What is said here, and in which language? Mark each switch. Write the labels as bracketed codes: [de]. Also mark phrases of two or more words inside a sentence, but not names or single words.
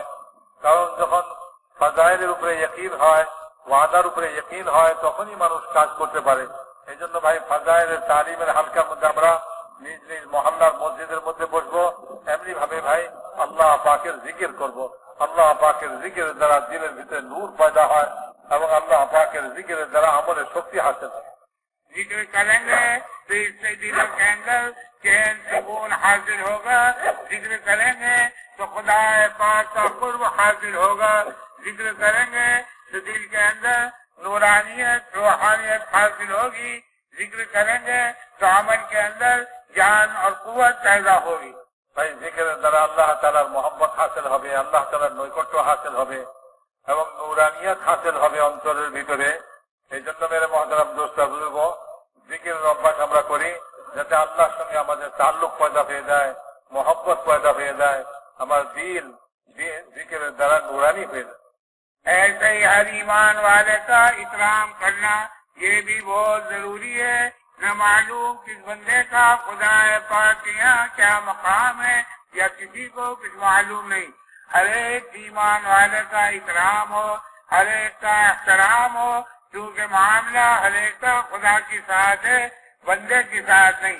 [bn] কারণ যখন ফাজাইলের উপরে ইয়াকিন হয়, ওয়াদার উপরে ইয়াকিন হয়, তখনই মানুষ কাজ করতে পারে। এই জন্য ভাই ফাজাইলের তালিমের হালকার মধ্যে আমরা নিজ নিজ মহল্লার মসজিদের মধ্যে বসবো। এমনি ভাবে ভাই আল্লাহ পাকের জিকির করব। আল্লাহ পাকের জিকিরের দ্বারা দিলের ভিতরে নূর পয়দা হয় এবং আল্লাহ পাকের জিকিরের দ্বারা আমলের শক্তি হাসিল হয়। [ur] ذکر کریں گے تو اس سے دلوں کے اندر چین سکون حاصل ہوگا، ذکر کریں گے تو خدا پاک کا قرب حاصل ہوگا، ذکر کریں گے تو دل کے اندر نورانیت روحانیت حاصل ہوگی، ذکر کریں گے تو عمل کے اندر جان اور قوت پیدا ہوگی۔ [bn] ভাই জিকিরের দ্বারা আল্লাহ তাআলার মহব্বত হাসিল হবে, আল্লাহ তাআলার নৈকট্য হাসিল হবে এবং নূরানিয়ত হাসিল হবে অন্তরের ভিতরে। এই জন্য [ur] میرے محترم دوست بزرگ, [bn] জিকিরের অভ্যাস আমরা করি যাতে আল্লাহর সঙ্গে আমাদের তাল্লুক পয়দা হয়ে যায়, মহব্বত পয়দা হয়ে যায়, আমার দিল জিকিরের দ্বারা নূরানি হয়ে যায়। [ur] ایسے ہی ہر ایمان والے کا اکرام کرنا یہ بھی بہت ضروری ہے۔ نہ معلوم کس بندے کا خدا پاک کے یہاں کیا مقام ہے یا کسی کو کچھ معلوم نہیں۔ ہر ایک ایمان والے کا اکرام ہو، ہر ایک کا احترام ہو، کیونکہ معاملہ ہر ایک کا خدا کے ساتھ ہے، بندے کے ساتھ نہیں۔